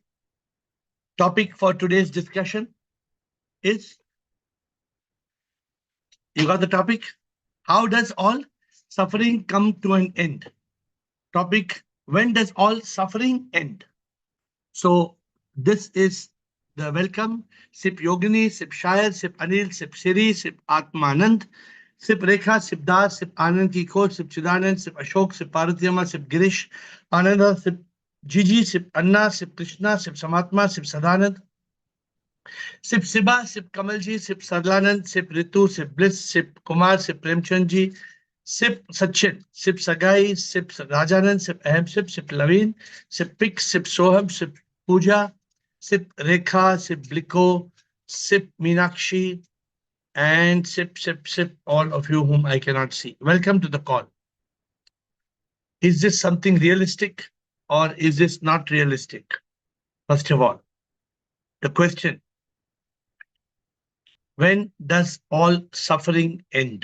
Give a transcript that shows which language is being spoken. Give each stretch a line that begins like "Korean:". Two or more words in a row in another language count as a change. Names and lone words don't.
English: Topic for today's discussion is, you got the topic? How does all suffering come to an end? Topic, when does all suffering end? So this is the welcome. Sip Yogini, Sip Shayar, Sip Anil, Sip Siri, Sip Atmanand, Sip Rekha, Sip Das, Sip Anand Kiko, Sip Chidanand, Sip Ashok, Sip Paratyama, Sip Girish, Ananda, Sip Gigi, Sip Anna, Sip Krishna, Sip Samatma, Sip Sadanand, Sip Siba, Sip Kamalji, Sip Sarlanand, Sip Ritu, Sip Bliss, Sip Kumar, Sip Premchandji, Sip Sachin, Sip Sagai, Sip Rajanand, Sip Ahem, Sip Laveen, Sip Pik, Sip Soham, Sip Pooja, Sip Rekha, Sip Bliko, Sip Meenakshi, and Sip, all of you whom I cannot see. Welcome to the call. Is this something realistic or is this not realistic? First of all, the question, when does all suffering end?